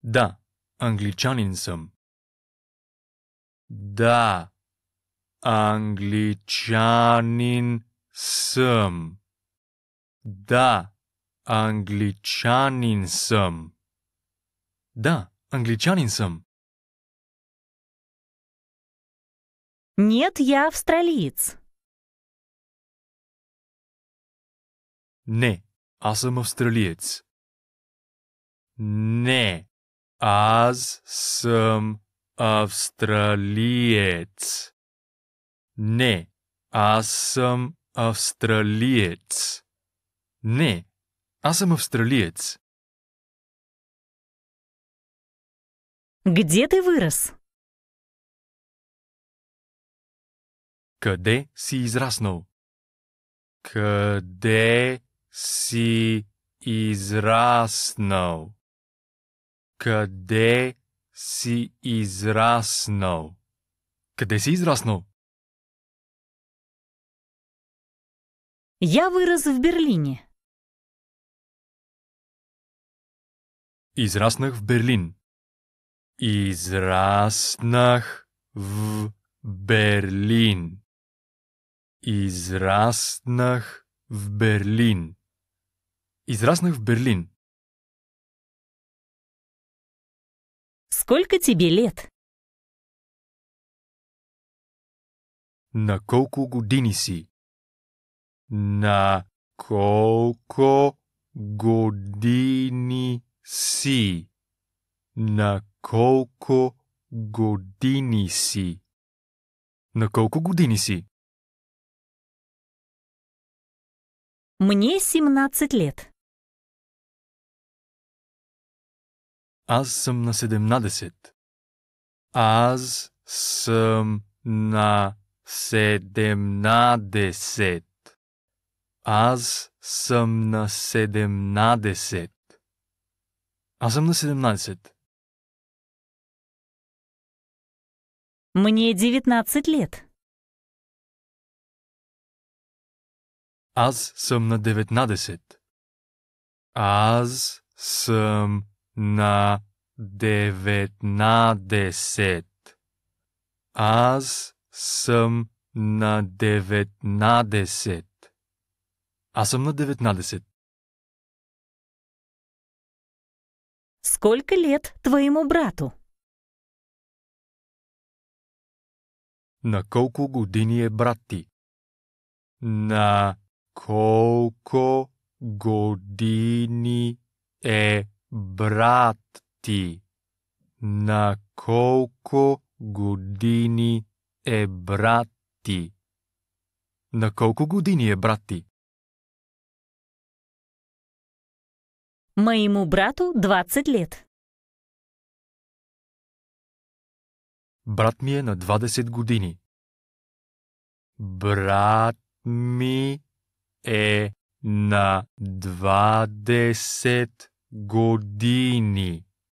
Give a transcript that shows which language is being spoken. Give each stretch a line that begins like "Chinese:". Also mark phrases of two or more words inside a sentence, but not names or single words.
Bulgarian: Да, англичанин съм. Да, англичанин съм. Да, англичанин съм. Да, англичанин съм.
Russian: Нет, я австралиец.
Bulgarian: Не, аз съм австралиец. Не, аз съм австралиец. Не, аз съм австралиец. Не, аз съм австралиец.
Russian: Где ты вырос?
Bulgarian: Къде си израснал? Къде си израснал? Къде си израснал? Къде си израснал?
Russian: Я вырос в Берлине.
Bulgarian: Израснах в Берлин. Израснах в Берлин. Израснах в Берлин. Израснах в Берлин.
Russian: Сколько тебе лет?
Bulgarian: На колко години си? На колко години си? На колко години си? На колко години си?
Russian: Мне 17 лет.
Bulgarian: Аз съм на 17. Аз съм на 17. Аз съм на 17. Аз съм на 17.
Russian: Мне 19 лет.
Bulgarian: Аз съм на 19. Аз съм на 19. Аз съм на 19. Аз съм на 19.
Russian: Сколько лет твоему брату?
Bulgarian: На колко години е брат ти? На колко години е брат ти? На колко години е брат ти? На колко години е брат ти?
Russian: Моему брату 20 лет.
Bulgarian: Брат ми е на 20 години. Брат ми е на 20 години.